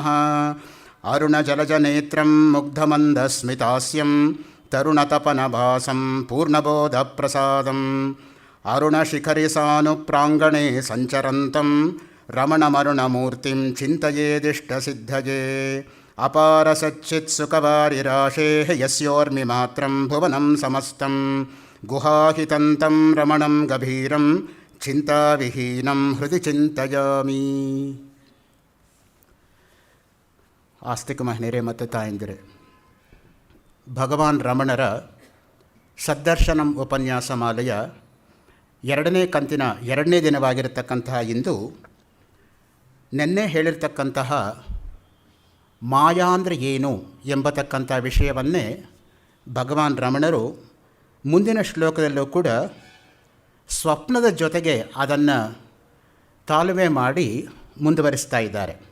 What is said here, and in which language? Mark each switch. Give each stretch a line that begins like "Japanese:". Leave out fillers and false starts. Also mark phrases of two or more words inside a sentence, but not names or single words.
Sanskrit: अरुणजलजनेत्रं मुग्धमन्दस्मितास्यं तरुणतपनभासं पूर्णबोधप्रसादम् अरुणशिखरिसानुप्राङ्गणे सञ्चरन्तं रमणमरुणमूर्तिं चिन्तयेदिष्टसिद्धये। अपारसच्चित्सुखवारिराशेः यस्योर्मिमात्रं भुवनं समस्तं गुहाहितन्तं रमणं गभीरं चिन्ताविहीनं हृदि चिन्तयामि.
Kannada: ಆಸ್ತಿಕ ಮಹಿಳೆಯರೇ ಮತ್ತು ತಾಯಂದಿರೇ, ಭಗವಾನ್ ರಮಣರ ಸದ್ದರ್ಶನಂ ಉಪನ್ಯಾಸ ಮಾಲೆಯ 2ನೇ ಕಂತಿನ 2ನೇ ದಿನವಾಗಿರತಕ್ಕಂತಹ ಇಂದು ನಿನ್ನೆ ಹೇಳಿರ್ತಕ್ಕಂತಹ ಮಾಯಾ ಅಂದರೆ ಏನು ಎಂಬತಕ್ಕಂಥ ವಿಷಯವನ್ನೇ ಭಗವಾನ್ ರಮಣರು ಮುಂದಿನ ಶ್ಲೋಕದಲ್ಲೂ ಕೂಡ ಸ್ವಪ್ನದ ಜೊತೆಗೆ ಅದನ್ನು ತಾಲುವೆ ಮಾಡಿ ಮುಂದುವರಿಸ್ತಾ ಇದ್ದಾರೆ.